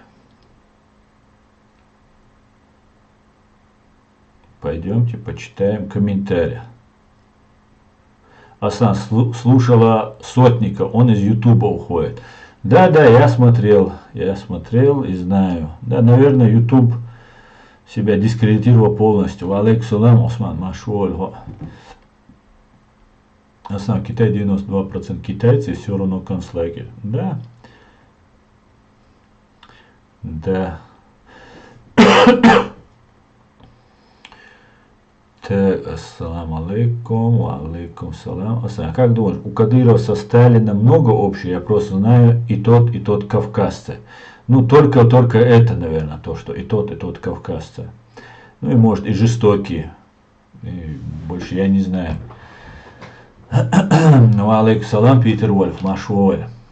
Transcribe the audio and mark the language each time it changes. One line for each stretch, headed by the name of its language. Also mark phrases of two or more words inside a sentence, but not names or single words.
Russian: Пойдемте почитаем комментарии. Асан слушала Сотника, он из Ютуба уходит. Да, я смотрел и знаю. Да, наверное, Ютуб себя дискредитировал полностью.
Arabic: عليكم السلام, Осман, машуаль.
Russian: Асан, Китай 92% китайцы, все равно концлагерь. Да. Да. Так,
Arabic: السلام عليكم، عليكم السلام.
Russian: Как думаешь, у Кадырова со Сталином много общего? Я просто знаю и тот кавказцы. Ну, только это, наверное, то, что и тот кавказцы. Ну, и может, и жестокие. И больше я не знаю.
Arabic: Ну, عليكم السلام, Питер Вольф, машуаль.